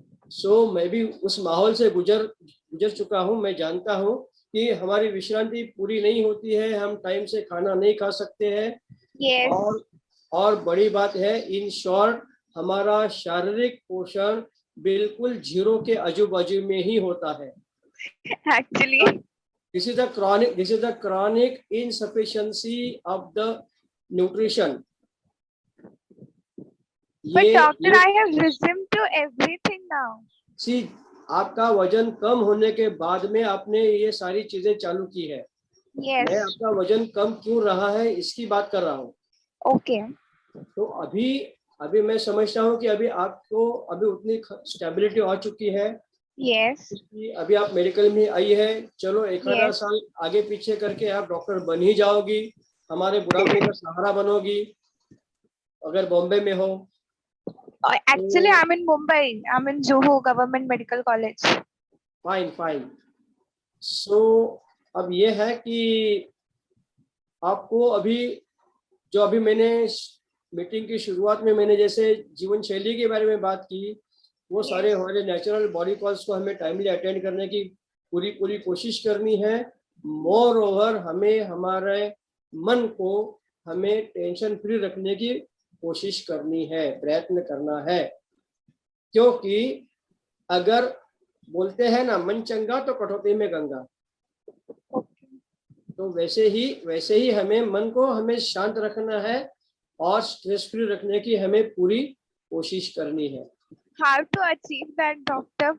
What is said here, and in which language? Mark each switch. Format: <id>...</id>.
<hi>सो मैं भी उस माहौल से गुजर चुका हूँ, मैं जानता हूँ कि हमारी विश्रांति पूरी नहीं होती है, हम टाइम से खाना नहीं खा सकते हैं,</hi> <en>Yes.</en> <hi>और बड़ी बात है इन शॉर्ट हमारा शारीरिक पोषण बिल्कुल जीरो के आजू बाजू में ही होता है।</hi> <en>Actually. This is the chronic insufficiency of the nutrition. But doctor,</en> <hi>ये</hi> <en>I have listened to everything now.</en> <hi>सी आपका वजन कम होने के बाद में आपने ये सारी चीजें चालू की है। मैं</hi> <en>Yes.</en> <hi>आपका वजन कम क्यों रहा है इसकी बात कर रहा हूँ।</hi> <en>Okay.</en> <hi>तो अभी मैं समझता हूँ कि अभी आपको अभी उतनी स्टेबिलिटी आ चुकी है</hi> <en>Yes.</en> <hi>कि अभी आप मेडिकल में आई है, चलो एक आधा</hi> <en>Yes.</en> <hi>साल आगे पीछे करके आप डॉक्टर बन ही जाओगी, हमारे बुढ़ापे का सहारा बनोगी अगर बॉम्बे में हो।</hi> <en>Actually, I'm in Mumbai. I'm in Juhu Government Medical College. Fine fine.</en> <hi>सो अब ये है कि आपको अभी जो अभी मैंने मीटिंग की शुरुआत में मैंने जैसे जीवन शैली के बारे में बात की, वो सारे हमारे नेचुरल बॉडी कॉल्स को हमें टाइमली अटेंड करने की पूरी पूरी कोशिश करनी है। मोर ओवर हमें हमारे मन को हमें टेंशन फ्री रखने की कोशिश करनी है, प्रयत्न करना है। क्योंकि अगर बोलते हैं ना, मन चंगा तो कटौती में गंगा, तो वैसे ही हमें मन को हमें शांत रखना है और स्ट्रेस फ्री रखने की हमें पूरी कोशिश करनी है।</hi> <en>How to achieve that, doctor?</en>